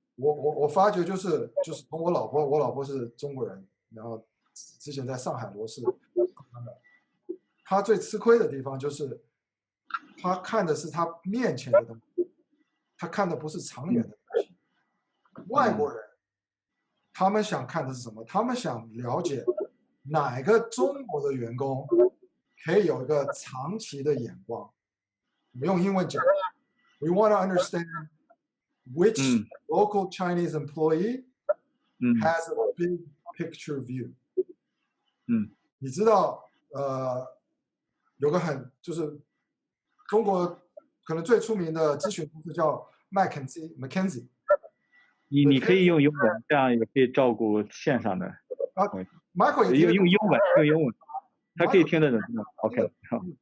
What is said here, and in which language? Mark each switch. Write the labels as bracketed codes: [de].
[zh] 我发觉就是从我老婆是中国人，然后之前在上海罗氏，她最吃亏的地方就是她看的是她面前的东西，她看的不是长远的东西。外国人他们想看的是什么？他们想了解哪个中国的员工可以有一个长期的眼光。我们用英文讲 ， [en] We want to understand which local Chinese employee has a big picture view。 [zh] 你知道，有个就是中国可能最出名的咨询公司叫McKinsey。你可以用英文，这样也可以照顾线上的。 Michael 也用英文，他可以听得懂。OK， 好，